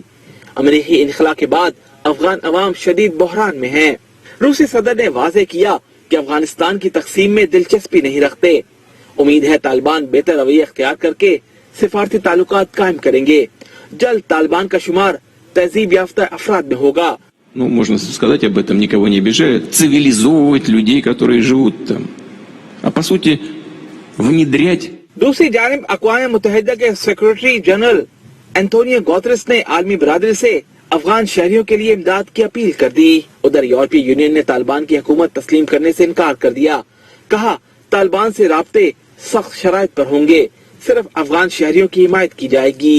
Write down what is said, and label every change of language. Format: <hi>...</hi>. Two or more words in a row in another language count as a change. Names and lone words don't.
<ur>امریکی انخلا کے بعد افغان عوام شدید بحران میں ہیں. روسی صدر نے واضح کیا کہ افغانستان کی تقسیم میں دلچسپی نہیں رکھتے. امید ہے طالبان بہتر رویہ اختیار کر کے سفارتی تعلقات قائم کریں گے. جلد طالبان کا شمار تہذیب یافتہ افراد میں ہوگا.</ur> <ru>Можно сказать об этом, никого не обижает. Цивилизовывать людей, которые живут там. А по сути, внедрять.</ru> <ur>دوسری جانب اقوام متحدہ کے سیکرٹری جنرل اینٹونیو گوتریس نے عالمی برادری سے افغان شہریوں کے لیے امداد کی اپیل کر دی. ادھر یورپی یونین نے طالبان کی حکومت تسلیم کرنے سے انکار کر دیا. کہا طالبان سے رابطے سخت شرائط پر ہوں گے, صرف افغان شہریوں کی حمایت کی جائے گی.</ur>